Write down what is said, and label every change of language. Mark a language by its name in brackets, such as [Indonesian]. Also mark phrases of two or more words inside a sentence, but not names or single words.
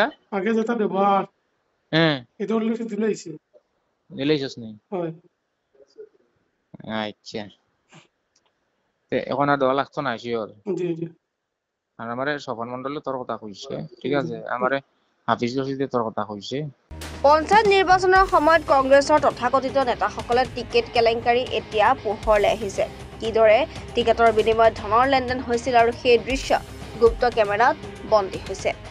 [Bangla] আগে যেটা দেবার এটা অলরেডি দিলাইছে। দিলাইছস নি? হয়। আচ্ছা, এখন আর 10 লাখ তো না শিওর? জি। আর আমারে স্বপন মণ্ডলে তোর কথা কইছে, ঠিক আছে? আমারে হাফিজ রশিদে তোর কথা কইছে। [Assamese] পঞ্চায়ত নিৰ্বাচনৰ সময়ত কংগ্ৰেছৰ তথাকথিত নেতাসকলে টিকেট কেলেংকাৰী এতিয়া পোহৰলৈ আহিছে। কিদৰে টিকেটৰ বিনিময়ত ধনৰ লেনদেন হৈছিল আৰু সেই দৃশ্য গুপ্ত কেমেৰাত বন্দী হৈছে।